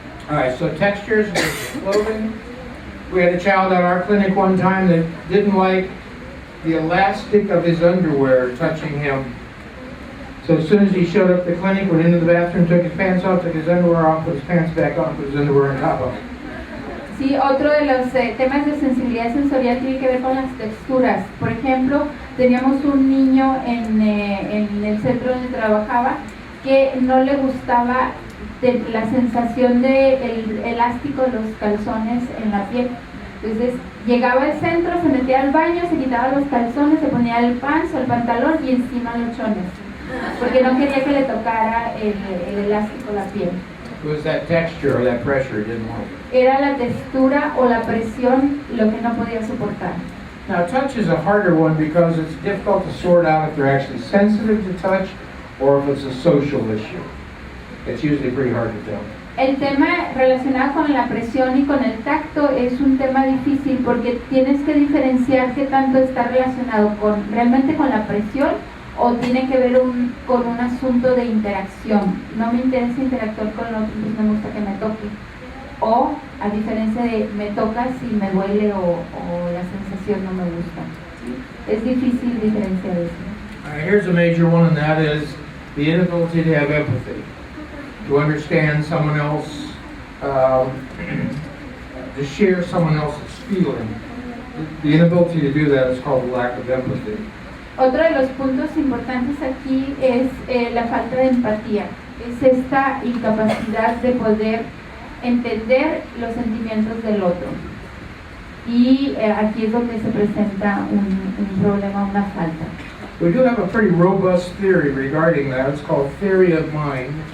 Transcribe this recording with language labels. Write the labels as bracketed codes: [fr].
[en] All right, so textures with clothing. We had a child at our clinic one time that didn't like the elastic of his underwear touching him. So as soon as he showed up at the clinic, went into the bathroom, took his pants off, took his underwear off, put his pants back on, put his underwear on top of it. [es] Sí, otro de los temas de sensibilidad sensorial tiene que ver con las texturas. Por ejemplo, teníamos un niño en el centro donde trabajaba que no le gustaba la sensación del elástico de los calzones en la piel. Entonces llegaba al centro, se metía al baño, se quitaba los calzones, se ponía el pants o el pantalón y encima los chones, porque no quería que le tocara el elástico la piel. [en] It was that texture or that pressure he didn't like. [es] Era la textura o la presión lo que no podía soportar. [en] Now touch is a harder one because it's difficult to sort out if they're actually sensitive to touch or if it's a social issue. It's usually pretty hard to tell. [es] El tema relacionado con la presión y con el tacto es un tema difícil porque tienes que diferenciar qué tanto está relacionado realmente con la presión o tiene que ver con un asunto de interacción. No me interesa interactuar con el otro, pues me gusta que me toque. O a diferencia de me toca si me duele o la sensación no me gusta. ¿Sí? Es difícil diferenciar eso. [en] Here's a major one, and that is the inability to have empathy. To understand someone else, to share someone else's feeling. The inability to do that is called lack of empathy. [es] Otro de los puntos importantes aquí es la falta de empatía. Es esta incapacidad de poder entender los sentimientos del otro. Y aquí es donde se presenta un problema, una falta. [en] We do have a pretty robust theory regarding that. It's called theory of mind.